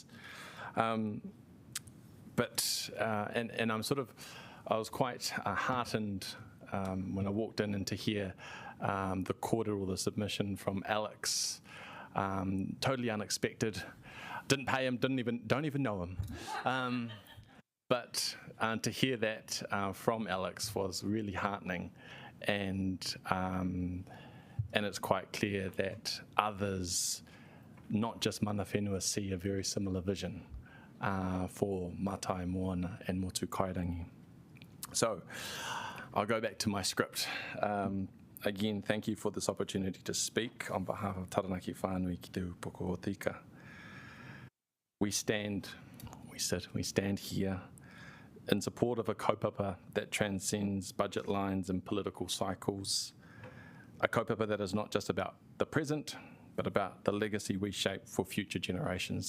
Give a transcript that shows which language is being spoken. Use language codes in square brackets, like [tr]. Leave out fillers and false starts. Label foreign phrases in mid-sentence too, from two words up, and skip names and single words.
[en] And I was quite heartened when I walked in and to hear the kōrero, the submission from Alex, totally unexpected. Didn't pay him, don't even know him. But to hear that from Alex was really heartening, and it's quite clear that others, not just [mi] mana whenua, [en] see a very similar vision for Matai Moana and Motu Kairangi. So I'll go back to my script. Again, thank you for this opportunity to speak on behalf of Taranaki Whanui ki te upoko o tika. We stand here in support of a kaupapa that transcends budget lines and political cycles, a kaupapa that is not just about the present, but about the legacy we shape for future generations.